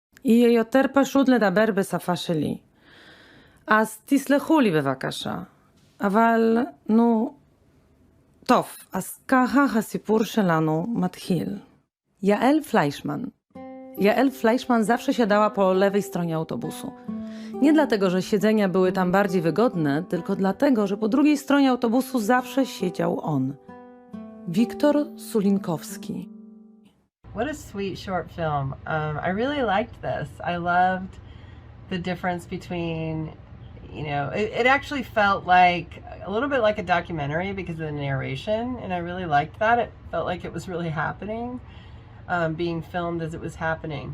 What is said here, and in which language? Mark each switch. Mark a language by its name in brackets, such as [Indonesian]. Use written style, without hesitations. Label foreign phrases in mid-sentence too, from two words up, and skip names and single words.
[Hebrew] יהיה יותר פשוט לדבר בשפה שלי. אז תסלחו לי בבקשה. אבל, נו... טוב, אז ככה הסיפור שלנו מתחיל. [Polish] Jael Fleischman zawsze siadała po lewej stronie autobusu. Nie dlatego, że siedzenia były tam bardziej wygodne, tylko dlatego, że po drugiej stronie autobusu zawsze siedział on. Wiktor Sulinkowski. [English] What a sweet short film. I really liked this. I loved the difference between, you know, it actually felt like a little bit like a documentary because of the narration, and I really liked that. It felt like it was really happening. Being filmed as it was happening.